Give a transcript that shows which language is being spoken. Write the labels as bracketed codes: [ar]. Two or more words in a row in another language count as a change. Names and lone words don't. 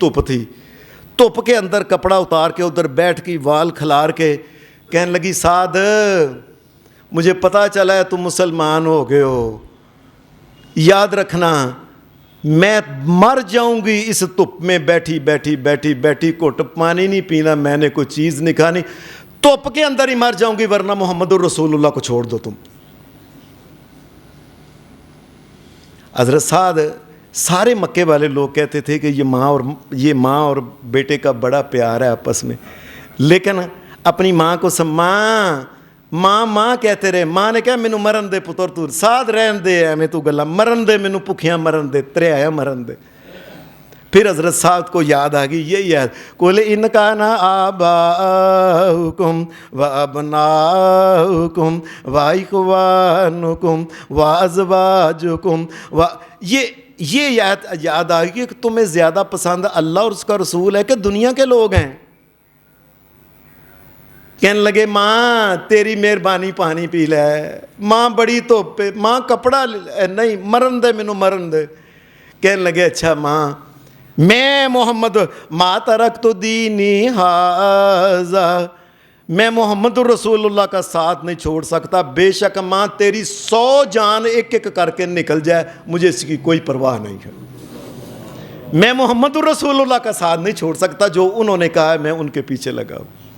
[ur] دھوپ تھی, دھوپ کے اندر کپڑا اتار کے ادھر بیٹھ کے وال کھلار کے کہنے لگی سعد مجھے پتہ چلا ہے تم مسلمان ہو گئے ہو, یاد رکھنا میں مر جاؤں گی اس دھوپ میں بیٹھی بیٹھی بیٹھی بیٹھی, گھٹ پانی نہیں پینا میں نے, کوئی چیز نہیں کھانی, دھوپ کے اندر ہی مر جاؤں گی, ورنہ محمد الرسول اللہ کو چھوڑ دو تم. حضرت سعد, سارے مکے والے لوگ کہتے تھے کہ یہ ماں اور بیٹے کا بڑا پیار ہے آپس میں, لیکن اپنی ماں کو ماں کہتے رہے. [pa] ماں نے کہا مینوں مرن دے پتر, تو سعد رہن دے ایویں تو گلا, مرن دے مینوں بھکھیاں مرن دے, تریایا مرن دے. [ur] پھر حضرت سعد کو یاد آ گئی یہ یاد, [ar] قل ان کان آباؤکم وابناؤکم واخوانکم وازواجکم [ur] یہ یاد آ گئی کہ تمہیں زیادہ پسند اللہ اور اس کا رسول ہے کہ دنیا کے لوگ ہیں. کہنے لگے ماں تیری مہربانی پانی پی لے, ماں بڑی دھوپ پہ, ماں کپڑا نہیں [pa] مرن دے مینوں مرن دے. [ur] کہنے لگے اچھا ماں میں محمد [ar] ما ترکت دینی ھذا, [ur] میں محمد الرسول اللہ کا ساتھ نہیں چھوڑ سکتا, بے شک ماں تیری 100 جان ایک ایک کر کے نکل جائے مجھے اس کی کوئی پرواہ نہیں ہے, میں محمد الرسول اللہ کا ساتھ نہیں چھوڑ سکتا, جو انہوں نے کہا ہے میں ان کے پیچھے لگا ہوں.